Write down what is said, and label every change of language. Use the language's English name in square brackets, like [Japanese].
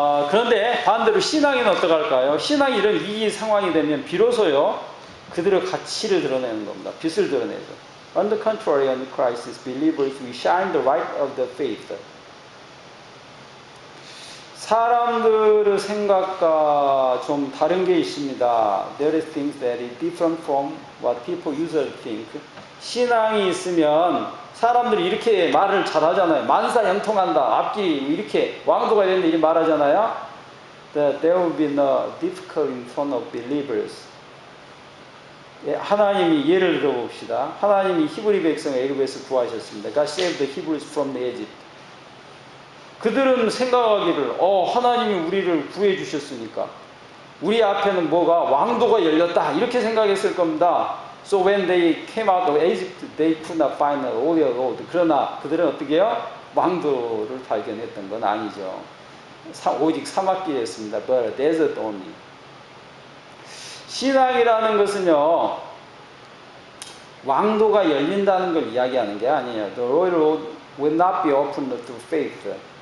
[Korean] 그런데 반대로 신앙인은 어떡할까요? 신앙이 이런 위기 상황이 되면 비로소요, 그들의 가치를 드러내는 겁니다. 빛을 드러내죠. [English] On the contrary, on the crisis, believers we shine the light of the faith. [Korean] 사람들의 생각과 좀 다른 게 있습니다. [English] There is things that is different from what people usually think. [Korean] 신앙이 있으면 사람들이 이렇게 말을 잘하잖아요. 만사형통한다. 앞길이 이렇게 왕도가 되는데 이렇게 말하잖아요. [English] That there will be no difficulty in front of believers. [Korean] 하나님이 예를 들어봅시다. 하나님이 히브리 백성을 애굽에서 구하셨습니다. [English] God saved the Hebrews from the Egypt. [Korean] 그들은 생각하기를 하나님이 우리를 구해 주셨으니까 우리 앞에는 뭐가 왕도가 열렸다 이렇게 생각했을 겁니다. [English] So when they came out of Egypt, they could not find an oil road. [Korean] 그러나 그들은 어떻게 해요? 왕도를 발견했던 건 아니죠. 오직 사막길이었습니다. [English] But a desert only. [Korean] 신앙이라는 것은요, 왕도가 열린다는 걸 이야기하는 게 아니에요. [English] The royal road will not be opened to faith.